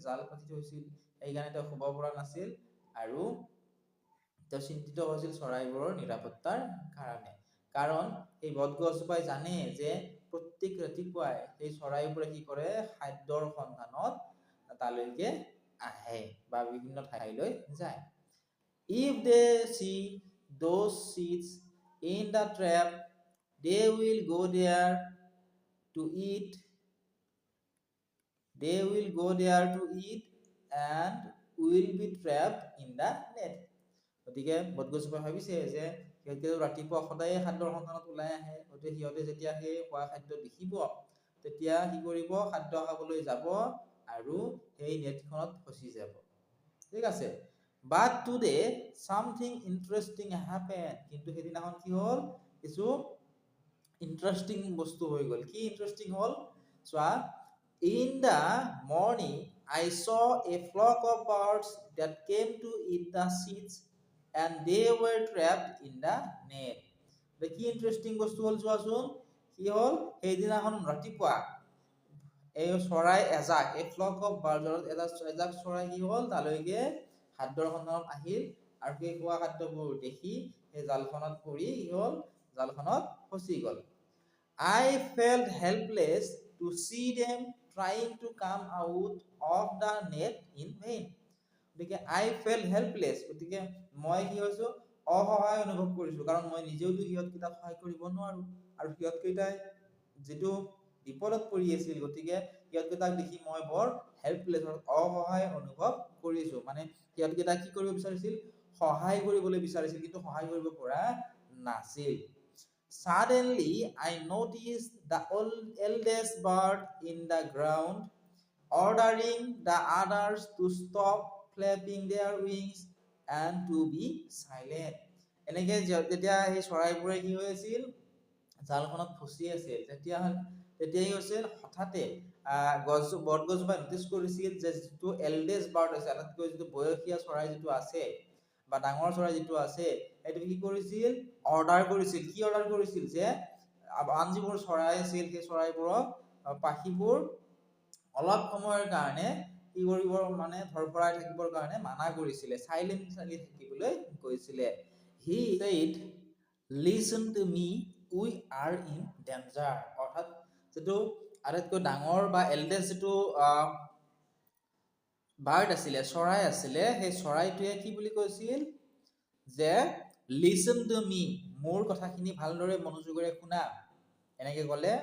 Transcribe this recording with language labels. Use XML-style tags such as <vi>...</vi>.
<as>জাল পাতি থৈছিল, সেইকাৰণে তেওঁ শুব পৰা নাছিল, আৰু তেওঁ চিন্তিত হৈছিল চৰাইবোৰৰ নিৰাপত্তাৰ কাৰণে। কাৰণ এই বটগছজোপাই জানে যে প্ৰত্যেক ৰাতিপুৱাই সেই চৰাইবোৰে কি কৰে? খাদ্যৰ সন্ধানত তালৈকে আহে বা বিভিন্ন ঠাইলৈ যায়।</as> <en>If they see those seeds in the trap, they will go there to eat. They will go there to eat and will be trapped in the net.</en> <as>গতিকে বটগছজোপাই ভাবিছে যে সিহঁতে ৰাতিপুৱা সদায়ে খাদ্যৰ সন্ধানত ওলাই আহে, গতিকে সিহঁতে যেতিয়া সেই খোৱা খাদ্য দেখিব তেতিয়া কি কৰিব? খাদ্য খাবলৈ যাব আৰু সেই নেটখনত ফচি যাব। ঠিক আছে,</as> <en>But today something interesting happen.</en> <as>কিন্তু সেইদিনাখন কি হ'ল? কিছু ইন্টাৰেষ্টিং বস্তু হৈ গ'ল। কি ইন্টাৰেষ্টিং হ'ল? চোৱা,</as> <en>in the morning I saw a flock of birds that came to eat the seeds and they were trapped in the net.</en> <as>কি ইন্টাৰেষ্টিং বস্তু হ'ল চোৱাচোন। কি হ'ল? সেইদিনাখন ৰাতিপুৱা এই চৰাই এজাক, এই ফ্লক অফ বাৰ্ডছত এজাক চৰাই কি হ'ল? তালৈকে খাদ্যৰ সন্ধানত আহিল, আৰু সেই খোৱা খাদ্যবোৰ দেখি সেই জালখনত পৰি কি হ'ল? জালখনত ফচি গ'ল।</as> <en>I felt helpless to see them trying to come out of the net in vain.</en> <as>গতিকে</as> <en>I felt helpless,</en> <as>গতিকে মই কি হৈছো? অসহায় অনুভৱ কৰিছো, কাৰণ মই নিজেওতো সিহঁতকেইটাক সহায় কৰিব নোৱাৰো, আৰু সিহঁতকেইটাই যিটো বিপদত পৰি আছিল, গতিকে সিহঁতকেইটাক দেখি মই বৰ হেল্পলেছ, অসহায় অনুভৱ কৰিছো। মানে সিহঁতকেইটাক কি কৰিব বিচাৰিছিল? সহায় কৰিবলৈ বিচাৰিছিল, কিন্তু সহায় কৰিব পৰা নাছিল।</as> <en>Suddenly, I noticed the eldest bird in the ground, ordering the others to stop flapping their wings and to be silent.</en> <as>এনেকে যেতিয়া সেই চৰাইবোৰে কি হৈ আছিল, জালখনত ফচি আছিল, তেতিয়া কি হৈছিল, হঠাতে বটগছজোপাই নটিচ কৰিছিল যে যিটো এল্ডেষ্ট বাৰ্ড আছে, আটাইতকৈ যিটো বয়সীয়া চৰাই যিটো আছে বা ডাঙৰ চৰাই যিটো আছে, সেইটো কি কৰিছিল, অৰ্ডাৰ কৰিছিল। কি অৰ্ডাৰ কৰিছিল, যে আন যিবোৰ চৰাই আছিল সেই চৰাইবোৰক, পাখিবোৰ অলপ সময়ৰ কাৰণে কি কৰিব, মানে ধৰফৰাই থাকিবৰ কাৰণে মানা কৰিছিলে, চাইলেণ্টলি থাকিবলৈ কৈছিলে।</as> <en>He said, listen to me, we are in danger.</en> <as>অৰ্থাৎ যিটো আটাইতকৈ ডাঙৰ বা এল্ডেষ্ট যিটো বাৰ্ড আছিলে, চৰাই আছিলে, সেই চৰাইটোৱে কি বুলি কৈছিল, যে</as> <en>listen to me,</en> <as>মোৰ কথাখিনি ভালদৰে মনোযোগেৰে শুনা, এনেকে ক'লে।</as>